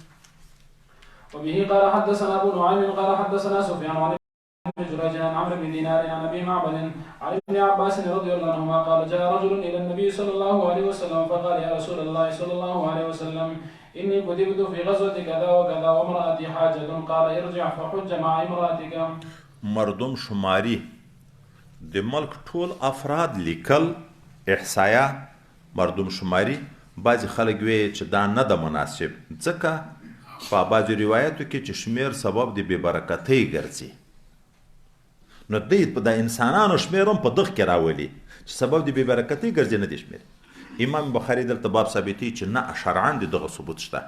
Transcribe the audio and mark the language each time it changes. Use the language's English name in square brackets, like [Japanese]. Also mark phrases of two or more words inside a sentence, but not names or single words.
[Arabic] وبه قال حدثنا أبو نعيم قال حدثنا سفيان عن ابن جريج عن عمرو بن دينار عن أبي معبد عن ابن عباس رضي الله عنهما قال جاء رجل إلى النبي صلى الله عليه وسلم فقال يا رسول الله صلى الله عليه وسلم إني كتبت في غزوة كذا وكذا وامرأتي حاجة قال ارجع فحج مع امرأتك. [Pashto] مردم شماری د ملک ټول افراد لیکل احصایه مردم شماری، بعضی خلک وی چې دا نه ده مناسب، ځکه په بعضو روایتو کې چې شمیر سبب د بېبرکتۍ ګرځي، نو دوی په د انسانانو شمیر هم په دغه کې راولي چې سبب د بېبرکتۍ ګرځي، نه دی شمیر. امام بخاري دلته باب ثابتوي چې نه شرعاً د دغه ثبوت شته.